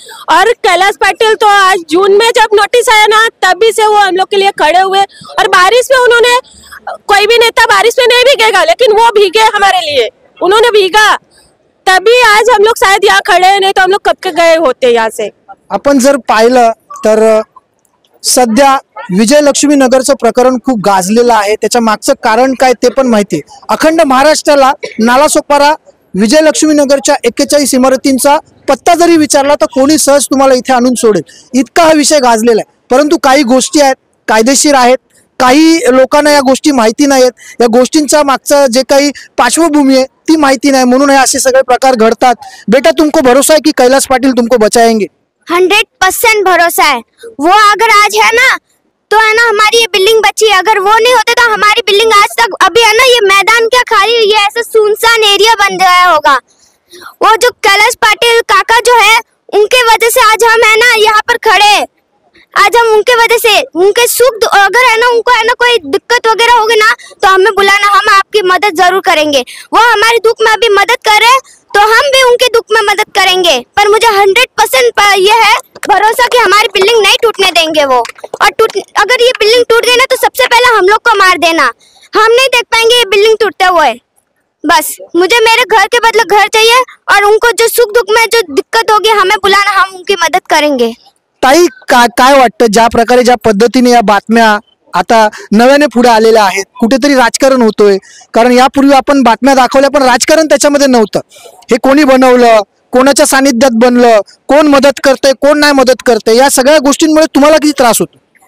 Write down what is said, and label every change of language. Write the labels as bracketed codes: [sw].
[hi] और कैलाश पाटिल तो आज जून में जब नोटिस आया ना, तभी से वो हम लोग के लिए खड़े हुए। और बारिश में उन्होंने, कोई भी नेता बारिश में नहीं भीगेगा, लेकिन वो भीगे हमारे लिए, उन्होंने भीगा, तभी आज हम लोग शायद यहाँ खड़े हैं, नहीं तो हम लोग कब के गए होते यहाँ से। [mr] आपण जर पाहिलं तर सध्या विजयलक्ष्मी नगरचं प्रकरण खूप गाजलेलं आहे, त्याच्या मागचं कारण काय ते पण माहिती आहे। अखंड महाराष्ट्राला नालासोपारा विजयलक्ष्मी नगरच्या 41 इमारतींचा पत्ता जरी विचारला तर कोणी सहज तुम्हाला इथे आणून सोडेल, इतका हा विषय गाजलेला आहे। परंतु काही गोष्टी आहेत कायदेशीर आहेत, काही लोकांना या गोष्टी माहिती नाहीत, या गोष्टींचा मागचा जे काही पार्श्वभूमी आहे ती माहिती नाही, म्हणून हे असे सगळे प्रकार घडतात। [hi] बेटा तुमको भरोसा है कि कैलाश पाटिल तुमको बचाएंगे? 100% भरोसा है। वो अगर आज है ना तो है ना हमारी ये बिल्डिंग बची है, अगर वो नहीं होते तो हमारी बिल्डिंग आज तक अभी है ना ये मैदान क्या खाली, ये ऐसा सुनसान एरिया बन गया होगा। वो जो कैलाश पाटिल काका जो है उनके वजह से आज हम है ना यहाँ पर खड़े, आज हम उनके वजह से उनके सुख, अगर है ना उनको है ना कोई दिक्कत वगैरह होगी ना तो हमें बुलाना, हम आपकी मदद जरूर करेंगे। वो हमारे दुख में अभी मदद कर रहे हैं तो हम भी उनके दुख में मदद करेंगे। पर मुझे 100% ये है भरोसा कि हमारी बिल्डिंग नहीं टूटने देंगे वो, और अगर ये बिल्डिंग टूट गई ना तो सबसे पहले हम लोग को मार देना, हम नहीं देख पाएंगे ये बिल्डिंग टूटते हुए। बस मुझे मेरे घर के बदले घर चाहिए, और उनको जो सुख दुख में जो दिक्कत होगी हमें बुलाना, हम उनकी मदद करेंगे। [mr] ताई काय वाटतं, ज्या प्रकारे ज्या पद्धतीने या बातम्या आता नव्याने पुढे आलेल्या आहेत, कुठेतरी राजकारण होतोय, कारण यापूर्वी आपण बातम्या दाखवल्या पण राजकारण त्याच्यामध्ये नव्हतं। हे कोणी बनवलं, कोणाच्या सानिध्यात बनलं, कोण मदत करतंय कोण नाही मदत करतंय, या सगळ्या गोष्टींमुळे तुम्हाला किती त्रास होतो?